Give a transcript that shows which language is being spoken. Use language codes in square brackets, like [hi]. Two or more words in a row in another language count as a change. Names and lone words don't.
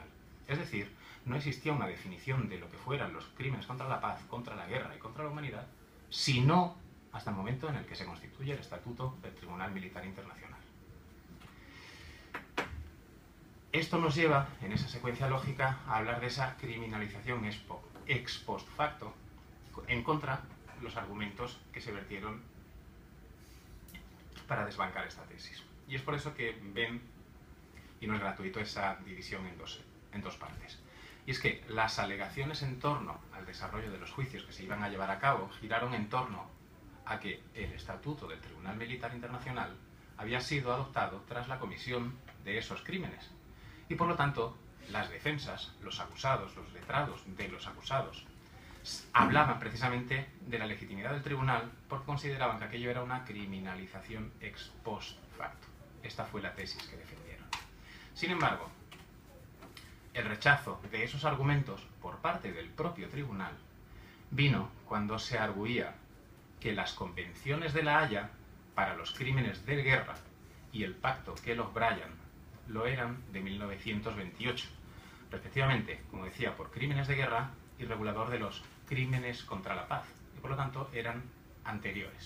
[es] Es decir, no existía una definición de lo que fueran los crímenes contra la paz, contra la guerra y contra la humanidad, sino hasta el momento en el que se constituye el estatuto del Tribunal Militar Internacional. Esto nos lleva, en esa secuencia lógica, a hablar de esa criminalización [la] ex post facto [es] en contra de los argumentos que se vertieron para desbancar esta tesis. Y es por eso que ven, y no es gratuito, esa división en dos en dos partes. Y es que las alegaciones en torno al desarrollo de los juicios que se iban a llevar a cabo giraron en torno a que el Estatuto del Tribunal Militar Internacional había sido adoptado tras la comisión de esos crímenes. Y por lo tanto, las defensas, los acusados, los letrados de los acusados, hablaban precisamente de la legitimidad del tribunal porque consideraban que aquello era una criminalización [la] ex post facto. [es] Esta fue la tesis que defendieron. Sin embargo, el rechazo de esos argumentos por parte del propio tribunal vino cuando se arguía que las convenciones de La Haya para los crímenes de guerra y el pacto Kellogg-Briand lo eran de 1928, respectivamente, como decía, por crímenes de guerra y regulador de los crímenes contra la paz, y por lo tanto eran anteriores.